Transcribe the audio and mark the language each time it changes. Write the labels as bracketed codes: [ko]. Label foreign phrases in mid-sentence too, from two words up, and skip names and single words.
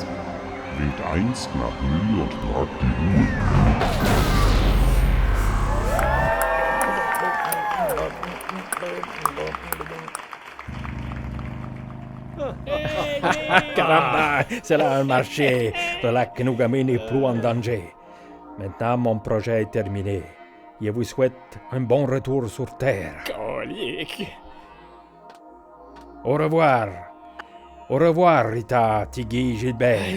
[de] Wählt einst nach Mühe und tragt die Ruhe. [fr] Caramba, cela a marché. Le lac Nugami n'est plus en danger. Maintenant, mon projet est terminé. Je vous souhaite un bon retour sur Terre. Colique. Au revoir. Au revoir, Rita, Tiggy, Gilbert.